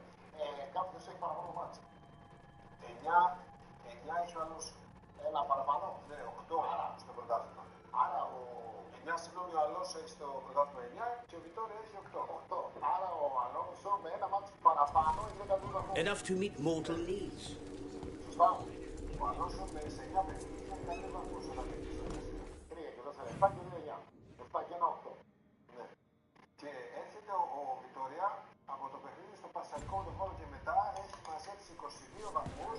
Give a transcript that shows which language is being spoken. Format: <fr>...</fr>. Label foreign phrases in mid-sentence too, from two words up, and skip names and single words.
<el>Κάποιος έχει παραπάνω μάτσα. 9 έχει ο άλλος ένα παραπάνω, ναι, 8 στο πρωτάθλημα. Άρα ο 9, συγγνώμη, ο Αλόνσο έχει στο πρωτάθλημα 9 και ο Βιτόρια έχει 8. Άρα ο Αλόνσο με ένα μάτσα παραπάνω είναι κατούδα μόνο.</el> <en>Enough to meet mortal needs.</en> <el>Σωστά. Ο Αλόνσο σε 9 παιχνίδια έχει κάνει βαθμούς όταν έχει στο 3 και 4, 7 και 2, 9. 7 και 1, 8. Ναι. Και έρχεται ο Βιτόρια από το παιχνίδι στο Πασαρικό το χώρο και μετά έχει μαζέψει 22 βαθμούς.</el>